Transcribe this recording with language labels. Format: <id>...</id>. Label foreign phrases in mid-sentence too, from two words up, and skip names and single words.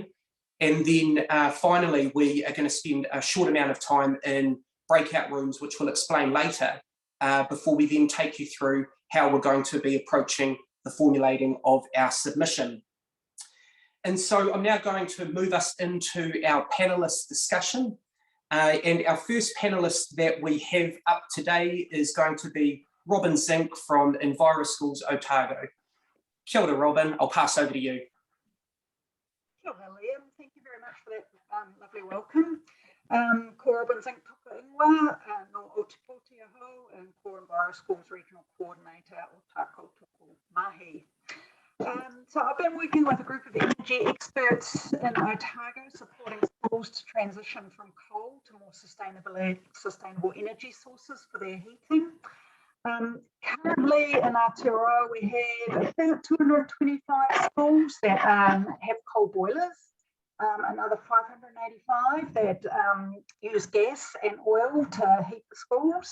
<en>And then finally, we are going to spend a short amount of time in breakout rooms, which we'll explain later, before we then take you through how we're going to be approaching the formulating of our submission. And so I'm now going to move us into our panellist discussion. And our first panellist that we have up today is going to be Robin Zink from Enviro Schools Otago.</en> <mi>Kia ora,</mi> <en>Robin. I'll pass over to you.</en> <mi>Kia ora, Liam.</mi> <en>Thank you very much for that lovely welcome.</en> <mi>Ko Robin Zink toka ingoa, no Aotearoa and ko Enviro Schools</mi> <en>Regional Coordinator</en> <mi>o tākou tuku mahi.</mi> <en>So I've been working with a group of energy experts in Otago, supporting schools to transition from coal to more sustainable energy sources for their heating. Currently in Aotearoa we have about 225 schools that have coal boilers, another 585 that use gas and oil to heat the schools.</en>